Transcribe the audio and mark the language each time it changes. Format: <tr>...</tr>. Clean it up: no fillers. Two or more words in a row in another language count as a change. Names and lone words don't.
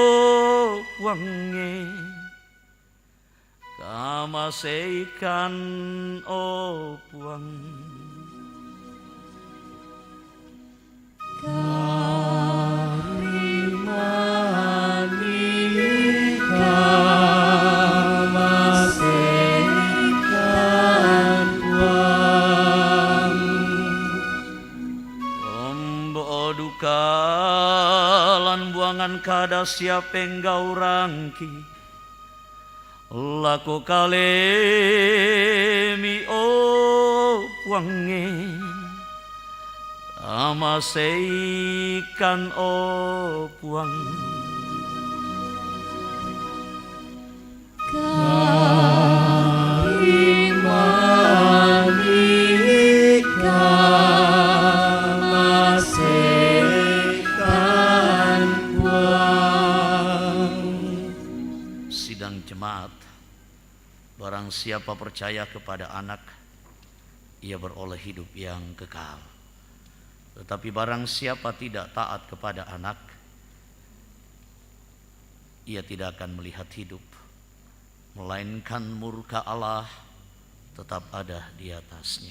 <sda>wange kamaseikan o puang karimani kamaseikan puang ombo duka lan buangan kada siapeng gaurangki laku kalemi o puange amaseikan o puang karimani kamaseikan puang.</sda> <id>Sidang jemaat, barang siapa percaya kepada anak, ia beroleh hidup yang kekal. Tetapi barang siapa tidak taat kepada anak, ia tidak akan melihat hidup, melainkan murka Allah tetap ada di atasnya.</id>